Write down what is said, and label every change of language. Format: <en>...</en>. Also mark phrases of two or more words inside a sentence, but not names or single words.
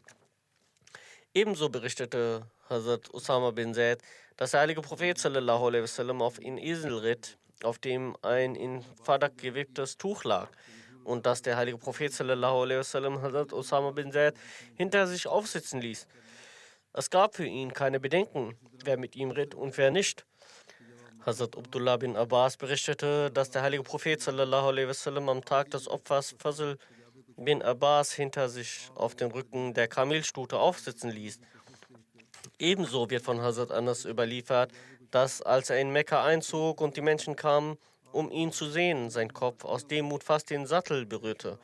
<de>Ebenso berichtete Hazrat Usama bin Zaid, dass der heilige Prophet</de> <ar>صلى الله عليه وسلم</ar> <de>auf einen Esel ritt, auf dem ein in Fadak gewebtes Tuch lag, und dass der heilige Prophet</de> <ar>صلى الله عليه وسلم</ar> <de>Hazrat Usama bin Zaid hinter sich aufsitzen ließ. Es gab für ihn keine Bedenken, wer mit ihm ritt und wer nicht. Hazrat Abdullah bin Abbas berichtete, dass der heilige Prophet</de> <ar>صلى الله عليه وسلم</ar> <de>am Tag des Opfers Fazl bin Abbas hinter sich auf dem Rücken der Kamelstute aufsitzen ließ. Ebenso wird von Hazrat Anas überliefert, dass als er in Mekka einzog und die Menschen kamen, um ihn zu sehen, sein Kopf aus Demut fast den Sattel berührte.</de>